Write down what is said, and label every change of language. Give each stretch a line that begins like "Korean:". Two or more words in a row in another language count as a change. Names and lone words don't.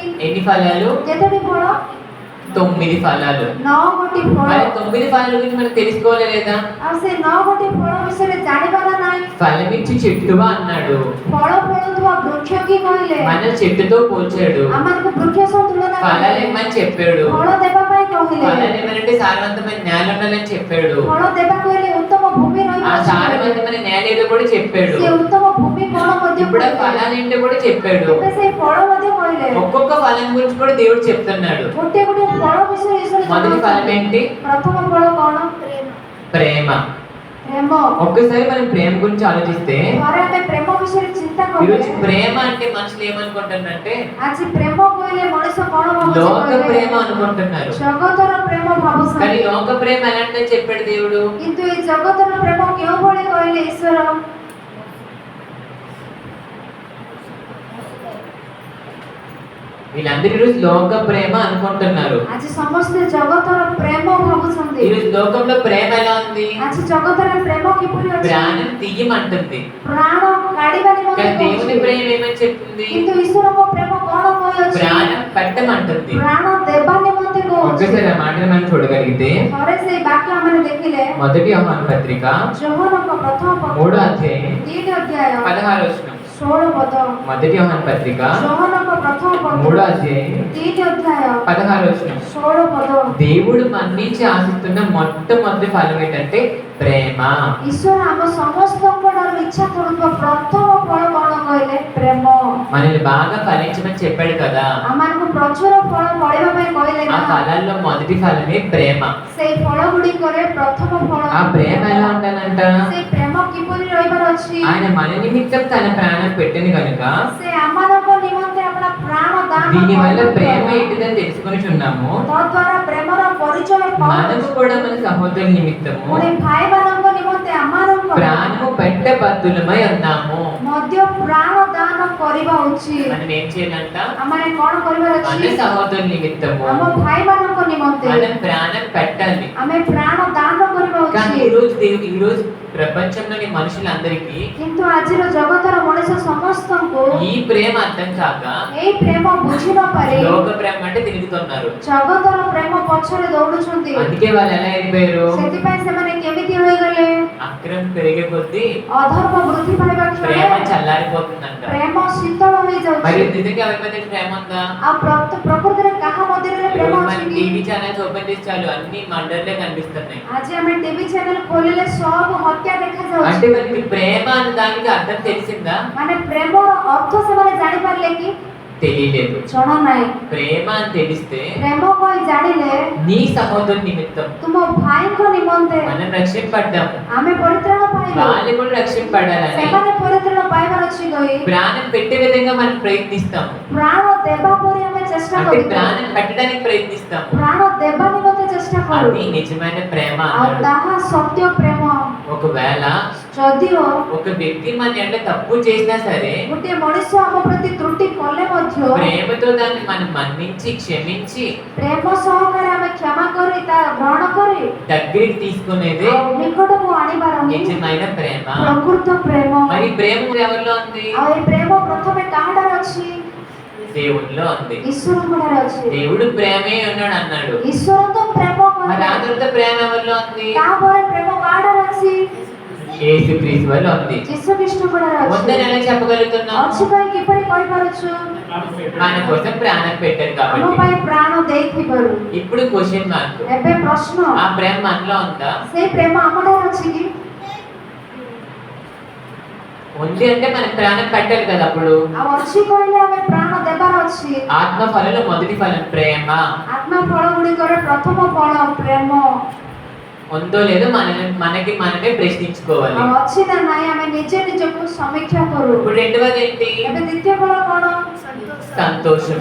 Telugu: ఎన్ని ఫలాలు
Odia: କେତୋଟି ଫଳ
Telugu: 9 ఫలాలు
Odia: 9 ଗୋଟି ଫଳ
Telugu: మరి 9 ఫలాల గురించి మనం తెలుసుకోవాలి లేదా
Odia: ଆଉ ସେ 9 ଗୋଟି ଫଳ ବିଷୟରେ ଜାଣିବା ନା ନାହିଁ
Telugu: ఫలమిచ్చి చెట్టువా అన్నాడు
Odia: ଫଳ ଫଳୁଥିବା ବୃକ୍ଷ କି କହିଲେ
Telugu: మన చెట్టుతో పోల్చాడు
Odia: ଆମମାନଙ୍କୁ ବୃକ୍ଷ ସହ ତୁଳନା
Telugu: ఫలాలు
Odia: କଲେ
Telugu: ఏమని చెప్పాడు
Odia: ଫଳ ଦେବା ପାଇଁ କହିଲେ
Telugu: ఫలాలు ఏమంటే సారవంతమైన నేల ఉండాలని చెప్పాడు
Odia: ଫଳ ଦେବାକୁ ହେଲେ ଉତ୍ତମ ଭୂମି
Telugu: ఆ
Odia: ରହିବା ଆବଶ୍ୟକ।
Telugu: సారవంతమైన నేల ఏదో కూడా చెప్పాడు
Odia: ସେ ଉତ୍ତମ ଭୂମି କଣ ମଧ୍ୟ
Telugu: ఇప్పుడు ఆ
Odia: କହିଲେ।
Telugu: ఫలాలు ఏంటో కూడా చెప్పాడు
Odia: ଏବେ ସେ ଫଳ ମଧ୍ୟ କହିଲେ
Telugu: ఒక్కొక్క ఫలం గురించి కూడా దేవుడు చెప్తున్నాడు
Odia: ଗୋଟିଏ ଗୋଟିଏ ଫଳ ବିଷୟରେ ଈଶ୍ୱର
Telugu: మొదటి ఫలం
Odia: ଜଣାଉଛନ୍ତି।
Telugu: ఏంటి
Odia: ପ୍ରଥମ ଫଳ କଣ
Telugu: ప్రేమ
Odia: ପ୍ରେମ
Telugu: ఒక్కసారి మనం ప్రేమ గురించి ఆలోచిస్తే
Odia: ଥରେ ଆମେ ପ୍ରେମ ବିଷୟରେ ଚିନ୍ତା
Telugu: ఈరోజు
Odia: କଲେ
Telugu: ప్రేమ అంటే మనుషులు ఏమనుకుంటారంటే
Odia: ଆଜି ପ୍ରେମ କହିଲେ ମଣିଷ କଣ ଭାବୁଛି
Telugu: లోక
Odia: କହିଲେ?
Telugu: ప్రేమ అనుకుంటున్నారు
Odia: ଜଗତର ପ୍ରେମ
Telugu: కానీ
Odia: ଭାବୁଛନ୍ତି
Telugu: లోక ప్రేమ ఎలాంటిదని చెప్పాడు దేవుడు
Odia: କିନ୍ତୁ ଏଇ ଜଗତର ପ୍ରେମ କେଉଁ ଭଳି କହିଲେ ଈଶ୍ୱର
Telugu: వీళ్ళందరూ ఈరోజు లోక ప్రేమ అనుకుంటున్నారు
Odia: ଆଜି ସମସ୍ତେ ଜଗତର ପ୍ରେମ ଭାବୁଛନ୍ତି
Telugu: ఈరోజు లోకంలో ప్రేమ ఎలా ఉంది
Odia: ଆଜି ଜଗତରେ ପ୍ରେମ କିପରି ଅଛି
Telugu: ప్రాణం తీయమంటుంది
Odia: ପ୍ରାଣ କାଢିବା ନିମନ୍ତେ
Telugu: కానీ దేవుని
Odia: କହୁଛି।
Telugu: ప్రేమ ఏమని చెప్తుంది
Odia: କିନ୍ତୁ ଈଶ୍ୱରଙ୍କ ପ୍ରେମ କଣ କହିଅଛି
Telugu: ప్రాణం పెట్టమంటుంది
Odia: ପ୍ରାଣ ଦେବା ନିମନ୍ତେ କହୁଛି
Telugu: ఒక్కసారి ఆ మాటను మనం చూడగలిగితే
Odia: ଥରେ ସେଇ ବାକ୍ୟ ଆମେ ଦେଖିଲେ
Telugu: మొదటి యోహాను పత్రిక
Odia: ଯୋହନଙ୍କ ପ୍ରଥମ ପତ୍ର
Telugu: 3వ అధ్యాయం
Odia: 3 ଅଧ୍ୟାୟ
Telugu: 16వ వచనం
Odia: 16 ପଦ
Telugu: మొదటి యోహాను పత్రిక
Odia: ଯୋହନଙ୍କ ପ୍ରଥମ
Telugu: 3వ
Odia: ପତ୍ର
Telugu: అధ్యాయం
Odia: 3 ଅଧ୍ୟାୟ
Telugu: 16వ వచనం
Odia: 16 ପଦ
Telugu: దేవుడు మన్నించి ఆశిస్తున్న మొట్టమొదటి ఫలం ఏంటంటే ప్రేమ
Odia: ଈଶ୍ୱର ଆମ ସମସ୍ତଙ୍କ ଠାରୁ ଇଚ୍ଛା କରୁଥିବା ପ୍ରଥମ ଫଳ କଣ କହିଲେ ପ୍ରେମ
Telugu: మనల్ని బాగా ఫలించమని చెప్పాడు కదా
Odia: ଆମମାନଙ୍କୁ ପ୍ରଚୁର ଫଳ ଫଳିବା ପାଇଁ କହିଲେ
Telugu: ఆ
Odia: ନା
Telugu: ఫలాల్లో మొదటి ఫలమే ప్రేమ
Odia: ସେଇ ଫଳ ଗୁଡ଼ିକରେ ପ୍ରଥମ ଫଳ
Telugu: ఆ ప్రేమ ఎలా ఉండాలంట
Odia: ସେଇ ପ୍ରେମ କିପରି ରହିବାର ଅଛି
Telugu: ఆయన మన నిమిత్తం తన ప్రాణం పెట్టింది కనుక
Odia: ସେ ଆମମାନଙ୍କ ନିମନ୍ତେ ଆପଣ ପ୍ରାଣ ଦାନ
Telugu: దీనివల్ల ప్రేమ
Odia: କରିଥିବା
Telugu: ఏంటిదని తెలుసుకొని చున్నాము
Odia: ତଦ୍ୱାରା ପ୍ରେମର ପରିଚୟ କଣ
Telugu: మనము కూడా మన సహోదరుల నిమిత్తము
Odia: ପୁଣି ଭାଇମାନଙ୍କ ନିମନ୍ତେ ଆମମାନଙ୍କ
Telugu: ప్రాణము పెట్టబద్దులమై ఉన్నాము
Odia: ମଧ୍ୟ ପ୍ରାଣ ଦାନ କରିବା ଉଚିତ
Telugu: మనం ఏం చేయాలంట
Odia: ଆମେ କଣ କରିବାର
Telugu: మన
Odia: ଅଛି
Telugu: సహోదరుల నిమిత్తము
Odia: ଆମ ଭାଇମାନଙ୍କ ନିମନ୍ତେ
Telugu: మనం ప్రాణం పెట్టాలి
Odia: ଆମେ ପ୍ରାଣ ଦାନ କରିବା
Telugu: కానీ
Odia: ଉଚିତ
Telugu: ఈ రోజు ప్రపంచంలోని మనుషులందరికీ
Odia: କିନ୍ତୁ ଆଜିର ଜଗତର ମଣିଷ ସମସ୍ତଙ୍କୁ
Telugu: ఈ ప్రేమ అర్థం కాక
Odia: ଏଇ ପ୍ରେମ ବୁଝି ନ ପାରି
Telugu: లోక ప్రేమ అంటే తిరుగుతున్నారు
Odia: ଜଗତର ପ୍ରେମ ପଛରେ ଦୌଡୁଛନ୍ତି
Telugu: అందుకే వాళ్ళు ఎలా అయిపోయారు
Odia: ସେଥିପାଇଁ ସେମାନେ କେମିତି ହୋଇଗଲେ
Telugu: అక్రమం పెరిగే కొద్దీ
Odia: ଅଧର୍ମ ବୃଦ୍ଧି ପାଇବା
Telugu: ప్రేమ
Odia: କ୍ଷଣେ
Telugu: చల్లారిపోతుందంట
Odia: ପ୍ରେମ ଶୀତଳ
Telugu: మరి
Odia: ହୋଇଯାଉଛି
Telugu: నిజంగా ఎవరి మీద ప్రేమ ఉందా
Odia: ଆଉ ପ୍ରକୃତରେ କାହା ମଧ୍ୟରେ ପ୍ରେମ
Telugu: ఈరోజు మన
Odia: ଅଛି କି
English: TV channels
Telugu: ఓపెన్ చేసి చాలు అన్ని మర్డర్లే కనిపిస్తున్నాయి
Odia: ଆଜି ଆମେ ଟିଭି ଚ୍ୟାନେଲ ଖୋଲିଲେ ସବୁ ହତ୍ୟା ଦେଖାଯାଉଛି
Telugu: అంటే మనకి ప్రేమ అనే దానికి అర్థం తెలిసిందా
Odia: ମାନେ ପ୍ରେମର ଅର୍ଥ ସେମାନେ ଜାଣିପାରିଲେ କି
Telugu: తెలియలేదు
Odia: ଜଣା ନାହିଁ
Telugu: ప్రేమ అని తెలిస్తే
Odia: ପ୍ରେମ କହି ଜାଣିଲେ
Telugu: నీ సహోదరు నిమిత్తం
Odia: ତୁମ ଭାଇଙ୍କ ନିମନ୍ତେ
Telugu: మనం రక్షింపడ్డాము
Odia: ଆମେ ପରିତ୍ରାଣ ପାଇବୁ
Telugu: వాళ్ళు కూడా రక్షింపడాలని
Odia: ସେମାନେ ପରିତ୍ରାଣ ପାଇବାର ଅଛି କହି
Telugu: ప్రాణం పెట్టే విధంగా మనం ప్రయత్నిస్తాము
Odia: ପ୍ରାଣ ଦେବା ପରି ଆମେ ଚେଷ୍ଟା
Telugu: అంటే
Odia: କରିଥାଉ
Telugu: ప్రాణం పెట్టడానికి ప్రయత్నిస్తాము
Odia: ପ୍ରାଣ ଦେବା ନିମନ୍ତେ ଚେଷ୍ଟା କରୁ
Telugu: అది నిజమైన ప్రేమ
Odia: ଆଉ
Telugu: అన్నాడు
Odia: ତାହା ସତ୍ୟ ପ୍ରେମ
Telugu: ఒకవేళ
Odia: ଯଦିଓ
Telugu: ఒక వ్యక్తి మన అంటే తప్పు చేసినా సరే
Odia: ଗୋଟିଏ ମଣିଷ ଆମ ପ୍ରତି ତ୍ରୁଟି କଲେ ମଧ୍ୟ
Telugu: ప్రేమతో దాన్ని మనం మన్నించి క్షమించి
Odia: ପ୍ରେମ ସହକାରେ ଆମେ କ୍ଷମା କରି ତା ଗ୍ରହଣ କରି
Telugu: దగ్గరికి తీసుకునేదే
Odia: ଆଉ ନିକଟକୁ ଆଣିବାର ହିଁ
Telugu: నిజమైన ప్రేమ
Odia: ପ୍ରକୃତ ପ୍ରେମ
Telugu: మరి ప్రేమ ఎవరిలో ఉంది
Odia: ଆଉ ଏ ପ୍ରେମ ପ୍ରଥମେ କାହାଠାରେ ଅଛି
Telugu: దేవునిలో ఉంది
Odia: ଈଶ୍ୱରଙ୍କ ଠାରେ ଅଛି
Telugu: దేవుడు ప్రేమే ఉన్నాడు అన్నాడు
Odia: ଈଶ୍ୱର ତ ପ୍ରେମ
Telugu: మరి ఆ
Odia: କହିଲେ
Telugu: తర్వాత ప్రేమ ఎవరిలో ఉంది
Odia: ତାପରେ ପ୍ରେମ କାହାଠାରେ ଅଛି
Telugu: యేసుక్రీస్తు వల్ల ఉంది.
Odia: ଯୀଶୁ ଖ୍ରୀଷ୍ଟଙ୍କର
Telugu: ఉందని
Odia: ଅଛି
Telugu: ఎలా చెప్పగలుగుతున్నాం?
Odia: ଅଛି ପାଇଁ କିପରି କହିପାରୁଛୁ?
Telugu: మన కోసం ప్రాణం పెట్టారు
Odia: ଆମ
Telugu: కాబట్టి.
Odia: ପାଇଁ ପ୍ରାଣ ଦେଇଥିବାରୁ।
Telugu: ఇప్పుడు
English: question mark,
Odia: ଏବେ ପ୍ରଶ୍ନ,
Telugu: ఆ ప్రేమ మనలో ఉందా?
Odia: ସେଇ ପ୍ରେମ ଆମ ଠାରେ ଅଛି କି?
Telugu: ఉంది అంటే మనం ప్రాణం పెట్టాలి కదా. అప్పుడు
Odia: ଆଉ ଅଛି କହିଲେ ଆମେ ପ୍ରାଣ ଦେବାର ଅଛି।
Telugu: ఆత్మ ఫలంలో మొదటి ఫలం ప్రేమ.
Odia: ଆତ୍ମା ଫଳ ଗୁଡ଼ିକର ପ୍ରଥମ ଫଳ ପ୍ରେମ।
Telugu: ఉందో లేదో మనకి మనమే ప్రశ్నించుకోవాలి.
Odia: ଆଉ ଅଛି ନା ନାହିଁ ଆମେ ନିଜେ ନିଜକୁ ସମୀକ୍ଷା କରୁ।
Telugu: ఇప్పుడు రెండవది ఏంటి?
Odia: ଏବେ ଦ୍ୱିତୀୟ ଫଳ କ'ଣ?
Telugu: సంతోషం.